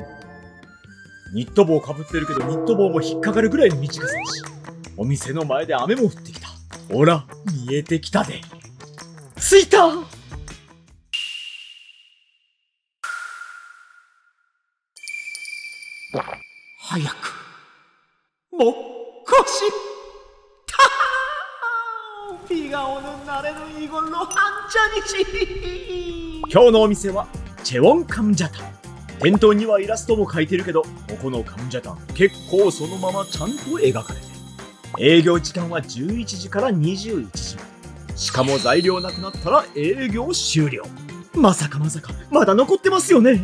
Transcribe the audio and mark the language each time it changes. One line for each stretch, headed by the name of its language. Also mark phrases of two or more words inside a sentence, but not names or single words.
Japanese: ニット帽かぶってるけどニット帽も引っかかるぐらいの短さだし、お店の前で雨も降ってきた。ほら見えてきたで。着いた。早くもっこし
Korean: 비가 오는 날에는 이걸로 한 잔이지.
Japanese: 今日のお店はチェウォンカムジャタン。店頭にはイラストも描いてるけど、ここのカムジャタン結構そのままちゃんと描かれてる。営業時間は11時から21時まで。しかも材料なくなったら営業終了。まさかまだ残ってますよね。